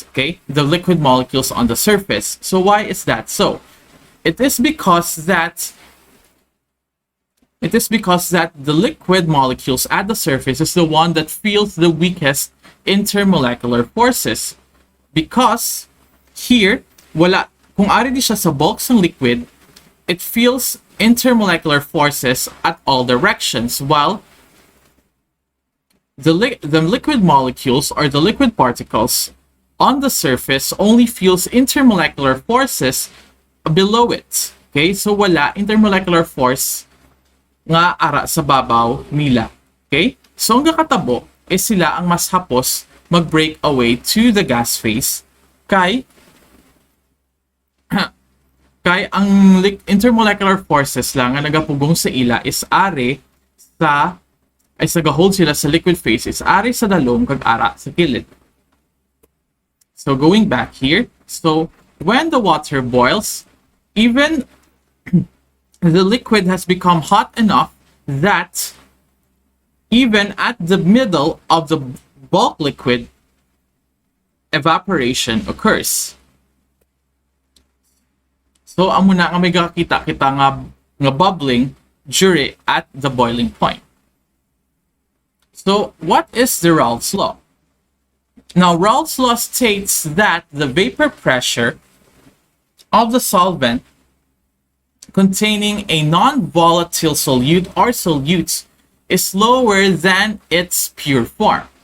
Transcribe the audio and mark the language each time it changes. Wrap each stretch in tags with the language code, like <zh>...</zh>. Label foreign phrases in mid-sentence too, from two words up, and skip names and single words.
<en>Okay, the liquid molecules on the surface. So why is that so? It is because that the liquid molecules at the surface is the one that feels the weakest intermolecular forces. Because here,</en> <hil>kung ari di siya sa bulks ng liquid,</hil> <en>it feels intermolecular forces at all directions, while the liquid molecules or the liquid particles on the surface only feels intermolecular forces below it.</en> <hil>Okay, so wala</hil> <en>intermolecular force</en> <hil>nga ara sa babaw nila. Okay? So ang kakatabo is sila ang mas hapos mag-</hil> <en>break away to the gas phase</en> <hil>kay ang</hil> <en>intermolecular forces</en> <hil>lang nga nagapugong sa ila is ari sa gahold sila sa</hil> <en>liquid phase</en> <hil>is ari sa dalom kag ara sa kilid.</hil> <en>So going back here, so when the water boils, even the liquid has become hot enough that even at the middle of the bulk liquid, evaporation occurs. So,</en> <hil>amo na nga may kita nga bubbling</hil> <en>during at the boiling point. So, what is the Raoult's law? Now, Raoult's law states that the vapor pressure of the solvent containing a non-volatile solute or solutes is lower than its pure form.</en>